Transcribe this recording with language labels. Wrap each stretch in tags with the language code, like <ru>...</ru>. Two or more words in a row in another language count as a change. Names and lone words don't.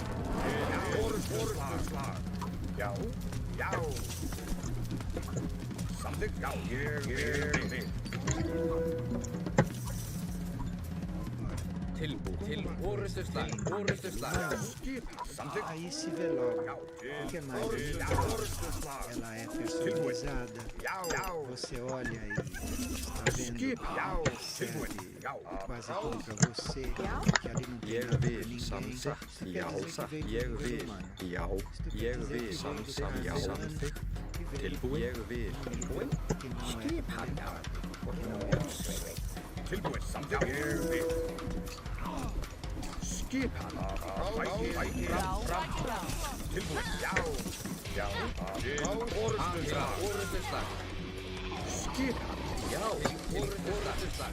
<is>Já, orusturslag. Já, já. Samþykkt. Já, ég við. Tilbúin. Orrustuslag. Orrustuslag. Skip. Samþykkt.</is> <pt>Aí se vê logo.</pt> <is>Já,</is> <pt>O que é mais</pt> <is>já,</is> <pt>bonito?</pt> <is>orusturslag.</is> <pt>Ela é personalizada.</pt> <is>Já, já.</is> <pt>Você olha e está vendo</pt> <is>Skip. Já,</is> <pt>que</pt> <is>tilbúin.</is> <pt>serve</pt> <is>Já.</is> <pt>quase tudo para você.</pt> <is>Já.</is> <pt>Que ali não tem</pt> <is>Ég</is> <pt>nada para</pt> <is>vil.</is> <pt>ninguém.</pt> <is>Samþykkt.</is> <pt>Isso</pt> <is>Já,</is> <pt>quer dizer</pt> <is>satt.</is> <pt>que veio</pt> <is>Ég</is> <pt>do ser</pt> <is>vil.</is> <pt>humano.</pt> <is>Já, ég vil. Samþykkt. Já, samþykkt. Tilbúin. Ég vil.</is> <pt>Que não é</pt> <is>Tilbúin. Samþykkt. Ég við. Skip. Sætið fram. Tilbúin. Já. Já. Orusturslag. Orrustuslag. Skip. Já. Orrustuslag.</is>